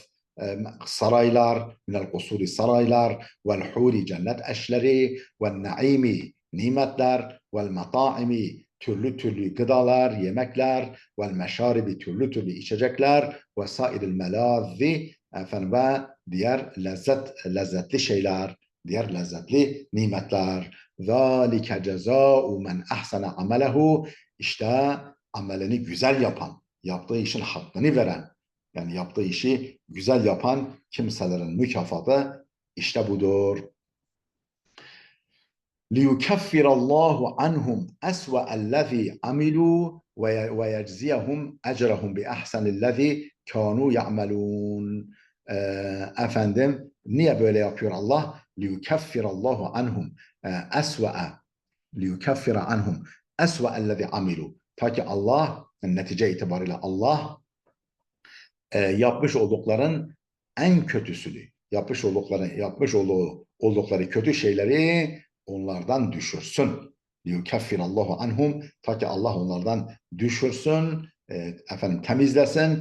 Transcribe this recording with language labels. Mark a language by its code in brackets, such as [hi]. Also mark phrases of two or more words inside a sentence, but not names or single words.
[tr] Saraylar, [ar] من القصور [tr] saraylar, [ar] والحور [tr] cennet eşleri, [ar] والنعيم [tr] nimetler, [ar] والمطاعم [tr] türlü türlü gıdalar, yemekler, [ar] والمشارب [tr] türlü türlü içecekler, [ar] وسائر الملاذ [tr] efendim ve diğer lezzetli şeyler, diğer lezzetli nimetler. [ar] ذلك جزاء من أحسن عمله. [tr] İşte amelini güzel yapan, yaptığı işin hakkını veren, yani yaptığı işi güzel yapan kimselerin mükafatı işte budur. [ar] لِيُكَفِّرَ اللّٰهُ عَنْهُمْ أَسْوَأَ الَّذ۪ي عَمِلُوا وَيَجْزِيَهُمْ أَجْرَهُمْ بِأَحْسَنِ الَّذ۪ي كَانُوا يَعْمَلُونَ. [tr] Efendim, niye böyle yapıyor Allah? [ar] لِيُكَفِّرَ اللّٰهُ عَنْهُمْ أَسْوَأَ لِيُكَفِّرَ عَنْهُمْ أَسْوَأَ الَّذ۪ي عَمِلُوا. [tr] Ta ki Allah, netice itibariyle Allah yapmış oldukların en kötüsünü, yapmış oldukları kötü şeyleri onlardan düşürsün. [ar] يكفر الله عنهم, [tr] ta ki Allah onlardan düşürsün, temizlesin.